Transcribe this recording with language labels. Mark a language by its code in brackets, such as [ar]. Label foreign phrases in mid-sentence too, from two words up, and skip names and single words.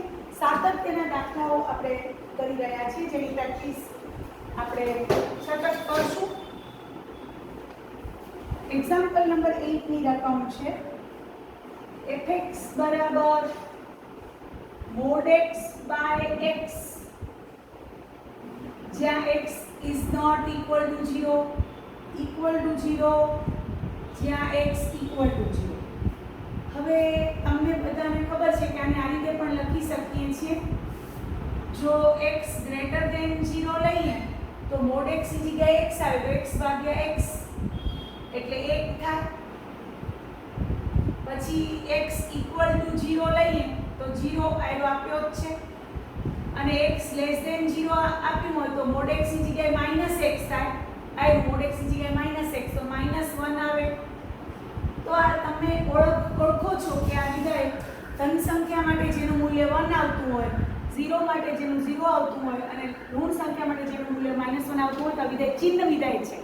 [gu] સાતત્યના દાખલાઓ આપણે કરી રહ્યા છીએ, જેની પ્રેક્ટિસ આપણે સતત કરશું. એક્ઝામ્પલ નંબર 8 ની રકમ છે fx બરાબર [en] mod x by x, [gu] જ્યાં [en] x is not equal to 0, equal to 0, [gu] જ્યાં [en] x equal to 0. [gu] હવે તમને બધાને ખબર છે કે આને આ રીતે પણ લખી શકીએ છીએ. જો [en] x greater than 0 [gu] લઈએ તો [en] mod x [gu] ની જગ્યાએ x આવે તો x ભાગ્યા x એટલે 1 થાય. પછી [en] x equal to 0 [gu] લઈએ તો 0 આપ્યો જ છે, અને [en] x less than 0 [gu] આપ્યું હોય તો [en] mod x [gu] ની જગ્યાએ -x થાય. [en] mod x [gu] ની જગ્યાએ -x તો -1 આવે. તો આ તમે ઓળખો છો કે આ વિધાય ધન સંખ્યા માટે જેનું મૂલ્ય 1 આવતું હોય, 0 માટે જેનું 0 આવતું હોય અને ઋણ સંખ્યા માટે જેનું મૂલ્ય -1 આવતું હોય તો આ વિધાય ચિહ્ન વિધાય છે.